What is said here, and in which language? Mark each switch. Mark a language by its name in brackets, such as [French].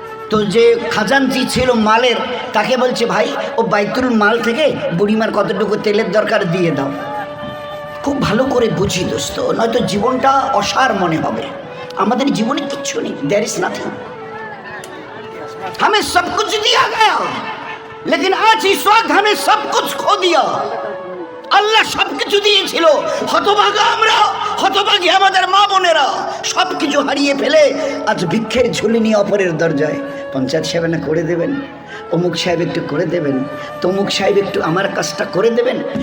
[Bangla] তো যে খাজানচি ছিল মালের, তাকে বলছে, ভাই ও বাইতুল মাল থেকে বুড়িমার কতটুকু তেলের দরকার দিয়ে দাও। খুব ভালো করে বুঝি দোস্ত, নয়তো জীবনটা অসার মনে হবে। আমাদের জীবনে কিচ্ছু নেই, [English] There is nothing. [Hindi] हमें सब कुछ दिया गया, लेकिन आज इस वक्त हमें सब कुछ खो दिया। [Bangla] আল্লাহ সব কিছু দিয়েছিল, হতভাগা আমরা, হতভাগী আমাদের মা বোনেরা, সব কিছু হারিয়ে ফেলে আজ ভিক্ষের ঝুলি নিয়ে অপরের দরজায়। পঞ্চায়েত সাহেব না করে দেবেন, অমুক সাহেব একটু করে দেবেন, তমুক সাহেব একটু আমার কাজটা করে দেবেন।